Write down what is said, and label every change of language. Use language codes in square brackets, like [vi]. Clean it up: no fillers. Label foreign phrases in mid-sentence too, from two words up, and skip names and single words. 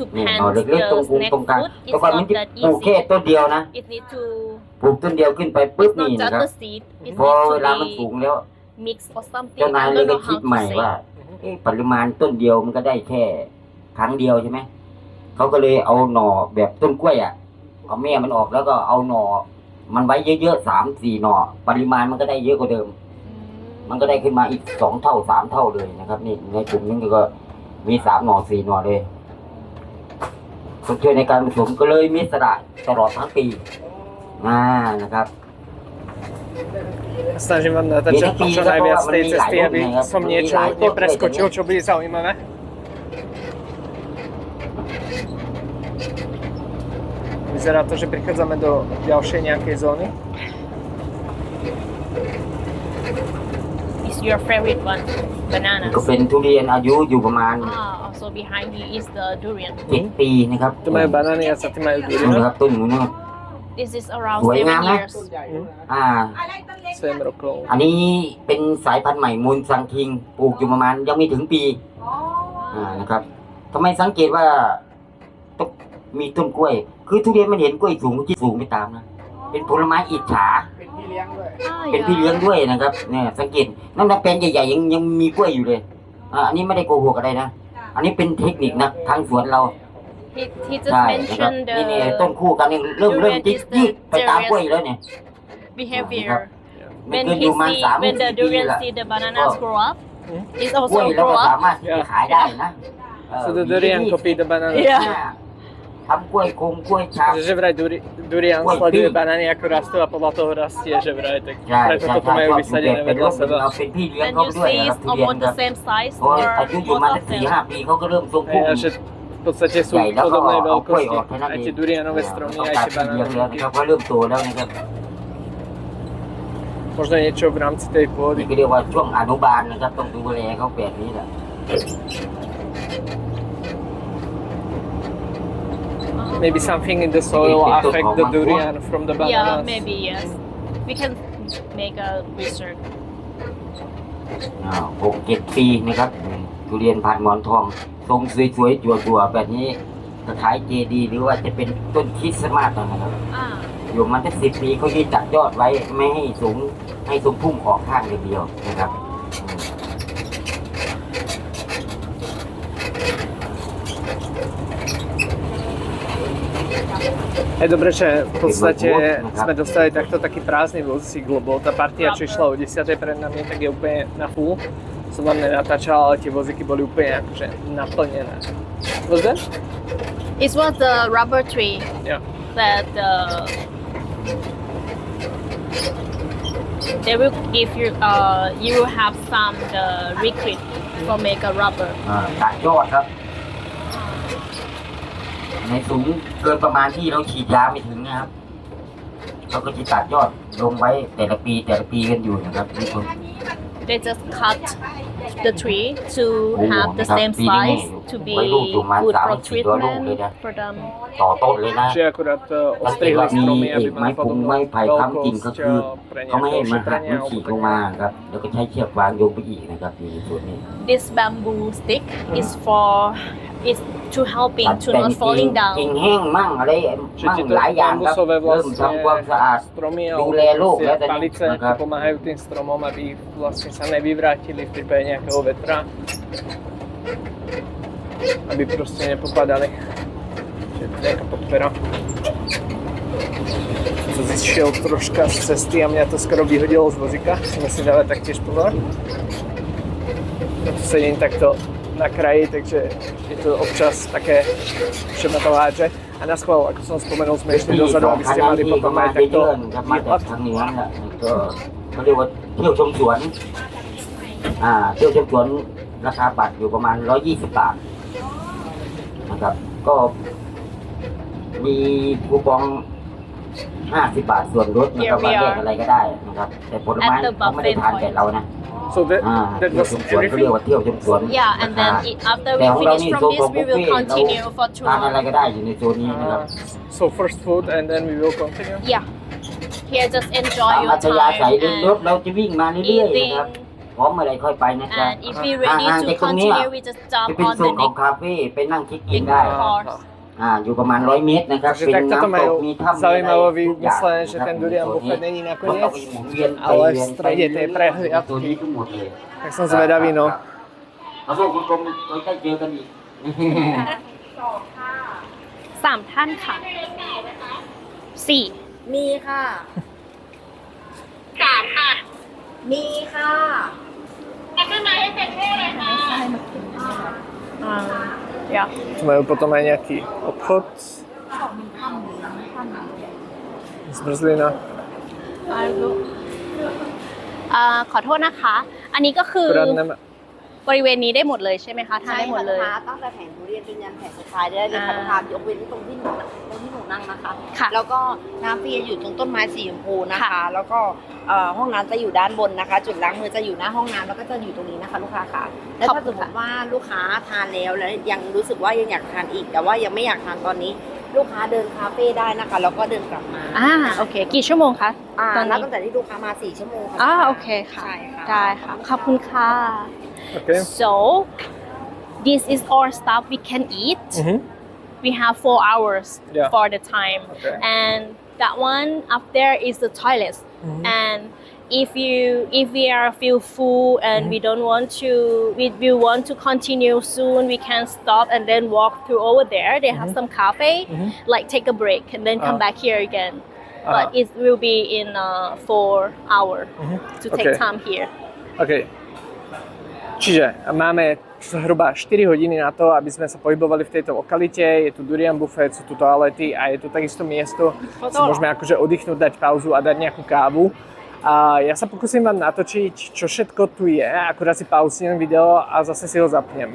[th] นี่ [en] plant [th] หน่อ [en] the [th] เล็กๆตรง [en] snack [th] ตรงกลาง [en] fruit. [th] แต่ [en] It's [th] ก่อนมัน [en] not [th] จะ [en] that [th] ปลูกแค่ [en] easy. [th] ต้นเดียวนะ [en] It need to [th] ปลูกต้นเดียวขึ้นไปปุ๊บ [en] it's [th] นี่ [en] not [th] นะ [en] just [th] ครับ [en] the seed. It [th] พอ [en] needs [th] เว [en] to [th] ลามันสู [en] be [th] งแล้ว [en] mixed or something. [th] เจ้านาย [en] I [th] เลย [en] don't [th] ได้ [en] know [th] คิด [en] how [th] ใหม่ [en] to [th] ว่า [en] say. [th] ปริมาณต้นเดียวมันก็ได้แค่ครั้งเดียวใช่ไหมเขาก็เลยเอาหน่อแบบต้นกล้วยอ่ะเอาแม่มันออกแล้วก็เอาหน่อมันไว้เยอะๆ3-4 หน่อปริมาณมันก็ได้เยอะกว่าเดิมมันก็ได้ขึ้นมาอีก2 เท่า 3 เท่าเลยนะครับนี่ในกลุ่มนี้ก็มี3 หน่อ 4 หน่อเลยชดเชยในการผสมก็เลยมีสระตลอดทั้งปีนะครับ [sk] Snažím vám natáčať čo najviac z tej cesty, aby som niečo nepreskočil, čo bude zaujímavé. Vyzerá to, že prichádzame do ďalšej nejakej zóny. [en] Is your favorite one? Bananas. [th] ก็เป็นทุเรียนอายุอยู่ประมาณ [en] Also behind you is the durian. [th] 7 ปีนะครับ [sk] Tu majú banány a sa ty majú [th] นี่ [sk] durian. [th] นะครับต้นหนูนะ [en] This is around [th] สวยงาม [en] 7 [th] นะ [en] years. [sk] 7 rokov. [th] อันนี้เป็นสายพันธุ์ใหม่มูลซังคิงปลูกอยู่ประมาณยังไม่ถึงปีนะครับทำไมสังเกตว่าต้องมีต้นกล้วย คือทุเรียนมันเห็นกล้วยสูงก็ที่สูงไปตามนะเป็นผลไม้อิจฉา เป็นพี่เลี้ยงด้วยนะครับเนี่ยสังเกตน้ำตาลเป็นใหญ่ๆยังมีกล้วยอยู่เลยอันนี้ไม่ได้โกหกอะไรนะอันนี้เป็นเทคนิคนะทางสวนเรา [en] He just [th] ใช่นะครับ [en] mentioned [th] นี่ต้นคู่กันนี่เริ่มยืดไปตามกล้วยแล้วเนี่ย [en] behavior. [th] ไม่ [en] When [th] เกินอ [en] he [th] ยู่ประมาณ [en] see [th] 3 [en] when the [th] 4 ปี [en] durian [th] ละ [en] see the bananas grow up, it [th] กล้วย [en] also [th] เรา [en] grow [th] ก็สา [en] up. [th] มารถขายได้นะ [en] So the durian copy the banana. Yeah. [th] ทำกล้วยคงกล้วยชา [sk] Takže vraj durian sleduje banány ako rastú a podľa toho rastie, že vraj tak preto toto majú vysadené vedľa seba. [th] เป็นพี่เลี้ยง [en] When [th] เขา [en] you [th] ด้วย [en] see [th] นะ [en] it's [th] ทุเรียน [en] almost the same size [th] เพราะ [en] for [th] อายุอยู่ [en] both [th] มา [en] of them. [th] 4-5 ปีเขาก็เริ่มทรงพุ่ง [sk] A že v podstate sú Jaj, no, podobnej a koj, veľkosti. o, ten Aj tie durianové stromy, [th] ต้อง [sk] aj [th] การ [sk] tie [th] พี่เลี้ยงแล้ว [sk] banány. [th] นะครับเขาเริ่มโตแล้วนะครับ [sk] Možno niečo v rámci tej [th] นี่ [sk] pôdy. [th] ก็เรียกว่าช่วงอนุบาลนะครับต้องดูแลเขาแบบนี้แหละ [en] Maybe something in the soil affect the durian from the Yeah, bananas. maybe yes. We can make a research. [th] 6-7 ปีนะครับทุเรียนพันธุ์หมอนทองทรงสวยๆจั่วๆแบบนี้จะขายเจดีหรือว่าจะเป็นต้นคริสต์มาสนะครับ Ah, อยู่มาตั้ง10 ปีเขาจะจัดยอดไว้ไม่ให้สูงให้สูงพุ่งออกข้างอย่างเดียวนะครับ [sk] Je dobré, že v podstate sme dostali taký prázdny vozík, lebo tá partia, čo išla o 10. pred nami, tak je úplne na full. Som vám nenatáčal, ale tie vozíky boli úplne akože naplnené. [en] Was that? it was the rubber tree Yeah. that they will give you you will have some the liquid for make a rubber. [th] ตัดยอดครับ ในสูงเกินประมาณที่เราฉีดยาไม่ถึงนะครับเขาก็จะตัดยอดลงไว้แต่ละปีกันอยู่นะครับทุกคน [en] They just cut the tree to have the same size to be good for treatment for them. [th] ต่อต้นเลยนะ [sk] Čiže akurát [th] สังเกต [sk] ostrihli [th] ว่ามี [sk] stromy, [th] เอ [sk] aby [th] กไม้ [sk] mali [th] พุงไม้ [sk] podobnú [th] ไผ่ค้ำกิ่งก็คือ [sk] veľkosť pre [th] เขาไม่ให้ [sk] nejaké [th] มันหัก [sk] ošetrenie [th] มันฉีก [sk] alebo [th] ลงมาครับแล้วก็ใช้เชือกวางโยงไปอีกนะครับในส่วนนี้ [en] This bamboo stick is to helping [th] ตัด [en] to [th] แต่ง [en] not [th] กิ่ง [en] falling [th] กิ่ง [en] down. [th] แห้งมั่งอะไร [sk] Čiže [th] มั่ง [sk] tieto [th] หลายอย่างครับ [sk] bambusové [th] เริ่ม [sk] vlastne [th] ทำความสะอาด [sk] stromy [th] ดู [sk] alebo [th] แลโลก [sk] proste [th] แล้วตอนนี้ [sk] palice [th] นะครับ [sk] pomáhajú tým stromom, aby vlastne sa nevyvrátili v prípade nejakého vetra. Aby proste nepopadali. Čiže to je nejaká podpora. Som zišiel troška z cesty a mňa to skoro vyhodilo z vozíka. Musím si dávať taktiež pozor. Tu sedím takto na kraji, takže je to občas také, že ma to hádže. A na schvál, ako som spomenul, sme išli dozadu, aby ste mali potom aj [th] ไปเยื [sk] takto [th] อนครับมาจากทางเหนือนะก็เขาเรียกว่าเที่ยวชมสวน เที่ยวชมสวนราคาบัตรอยู่ประมาณ120 บาทนะครับ ก็มีคูปอง50 บาทส่วนลดนะครับมาแยกอะไรก็ได้นะครับ แต่ผลไม้เขาไม่ได้ทานแต่เรานะ [en] So that [th] เที่ยว [en] was [th] ชมสวนเขาเรียก [en] everything? [th] ว่าเที่ยวชมสวน [en] Yeah, and then after we [th] แต่ของเรา [en] finish [th] นี่ [en] from [th] โซน [en] this, [th] ของ [en] we [th] บุฟ [en] will [th] เฟ่ต์เรา [en] continue for [th] ทานอะไร [en] 2 hours. [th] ก็ได้อยู่ในโซนนี้นะครับ [en] So first food and then we will continue. Yeah. Here, just enjoy [th] ตาม [en] your [th] อัธยาศัย [en] time [th] เดินรถ [en] and [th] เราจะวิ่งมาเรื่อยๆนะครับ [en] eating. [th] พร้อมเมื่อไรค่อยไปนะจ๊ะ [en] And if we're ready to continue, we just [th] จะ [en] jump [th] เป็น [en] on [th] โซ [en] the [th] นของ [en] next [th] คาเฟ่ไปนั่งเช็คอิน [en] big [th] ได้ [en] course. [th] อยู่ประมาณ100 เมตรนะครับ [sk] Takže [th] เป็น [sk] takto to [th] น้ำต [sk] majú [th] กมีถ้ำมีอะไร [sk] zaujímavé [th] ทุกอย่าง [sk] vymyslené, že [th] นะครับ [sk] ten durian [th] ในโซนนี้ [sk] buffet není [th] คนเรา [sk] nakoniec, [th] ไปหมุนเวียนไป [sk] ale [th] เวี [sk] v [th] ยนไป [sk] strede [th] เวียน [sk] tej [th] ตัวนี้ [sk] prehliadky. [th] ทั้งหมดเลย [sk] Tak som zvedavý, no. [th] ขอโทษคุณกรมใกล้เจอกันอีก 3 ท่านค่ะ 4 มีค่ะ 3 ค่ะมีค่ะ [en] Yeah. [sk] Tu majú potom aj nejaký obchod. Zmrzlina. [th] ขอโทษนะคะ อันนี้ก็คือ [sk] Akurát nemá. [th] บริเวณนี้ได้หมดเลยใช่ไหมคะทานได้หมดเลย ใช่ค่ะลูกค้าตั้งแต่แผงทุเรียนจนยันแผงสุดท้ายได้เลยค่ะลูกค้ายกเว้นตรงที่หนูนั่งนะคะ ค่ะ แล้วก็น้ำฟรีจะอยู่ตรงต้นไม้สีชมพูนะคะ ค่ะ แล้วก็ห้องน้ำจะอยู่ด้านบนนะคะ จุดล้างมือจะอยู่หน้าห้องน้ำแล้วก็จะอยู่ตรงนี้นะคะ ลูกค้าค่ะแล้วถ้าสมมติว่าลูกค้าทานแล้วยังรู้สึกว่ายังอยากทานอีก แต่ว่ายังไม่อยากทานตอนนี้ ลูกค้าเดินคาเฟ่ได้นะคะ แล้วก็เดินกลับมา โอเค กี่ชั่วโมงคะ ตอน นับ นี้ ตั้งแต่ที่ลูกค้ามา4ชั่วโมงค่ะ โอเคค่ะ ใช่ค่ะ ได้ค่ะ ขอบคุณค่ะ [en] Okay. So this is all stuff we can eat. Mhm. We have 4 hours Yeah. for the time. Okay. And that one up there is the toilet. Mhm. And if we are feel full and we don't want to we want to continue soon, we can stop and then walk through over there. They have some cafe, Mhm. like take a break and then come back here again. But Ah. it will be in 4 hours Mhm. to take Okay. time here. OK. [sk] Čiže máme zhruba 4 hodiny na to, aby sme sa pohybovali v tejto lokalite. Je tu durian buffet, sú tu toalety a je tu takisto miesto, kde si môžeme akože oddychnúť, dať pauzu a dať nejakú kávu. A ja sa pokúsim vám natočiť, čo všetko tu je, akurát si pauznem video a zase si ho zapnem.